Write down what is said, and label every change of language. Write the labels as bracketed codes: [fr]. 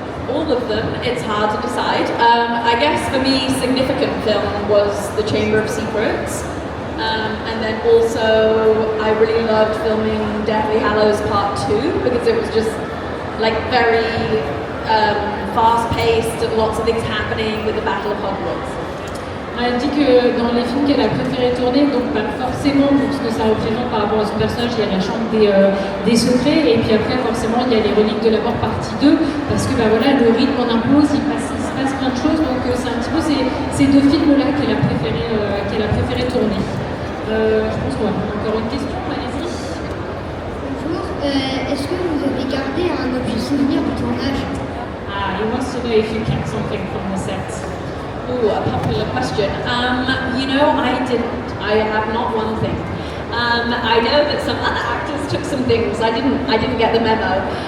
[en] All of them, it's hard to decide. I guess for me, significant film was The Chamber of Secrets. And then also, I really loved filming Deathly Hallows Part 2 because it was just like very fast-paced, lots of things happening with the Battle of Hogwarts. [fr] Elle dit que dans les films qu'elle a préféré tourner, donc forcément pour ce que ça représente par rapport à son personnage, il y a la chambre des secrets, et puis après forcément il y a les reliques de la mort partie 2, parce que voilà, le rythme en impose, il se passe plein de choses, donc c'est un petit peu ces deux films-là qu'elle a préféré tourner. Je pense qu'on va prendre encore une question, allez-y. Bonjour, est-ce que vous avez gardé un objet souvenir du tournage? [en] He wants to know if you kept something from the set. Ooh, a popular question. You know, I didn't. I have not one thing. I know that some other actors took some things. I didn't get the memo.